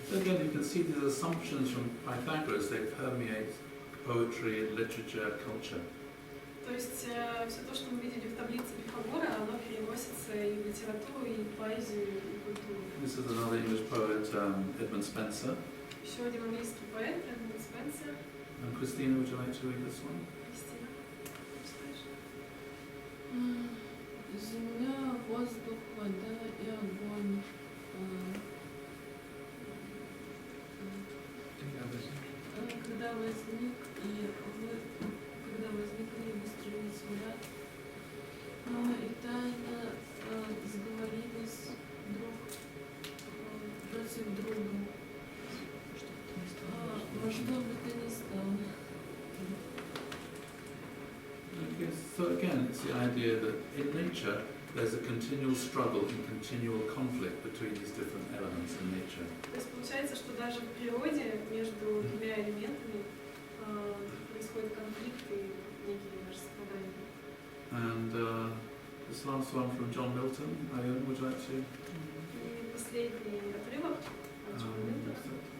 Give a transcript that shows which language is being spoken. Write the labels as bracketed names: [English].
[English] So again, you can see these assumptions from Pythagoras, they permeate poetry, literature, culture. [Russian] То есть все то, что мы видели в таблице Пифагора, оно переносится и в литературу, и в поэзию, и в культуру. [English] This is another English poet, Edmund Spencer. [Russian] Еще один английский поэт, Эдмунд Спенсер. [English] And Christina, would you like to read this one? [Russian] Кристина, слышишь? Земля, воздух, вода и огонь. Когда возник когда возникли и выстроились врат, и тайно сговорились друг против друга. Во что бы ты ни стал. [English] So again, it's the idea that in nature there's a continual struggle and continual conflict between these different elements in nature. [Russian] То есть получается, что даже в природе между двумя элементами происходит конфликт и некие даже страдания. [English] And this last one from John Milton. Ione, would you like to? [Russian] И последний отрывок от Джона Милтона.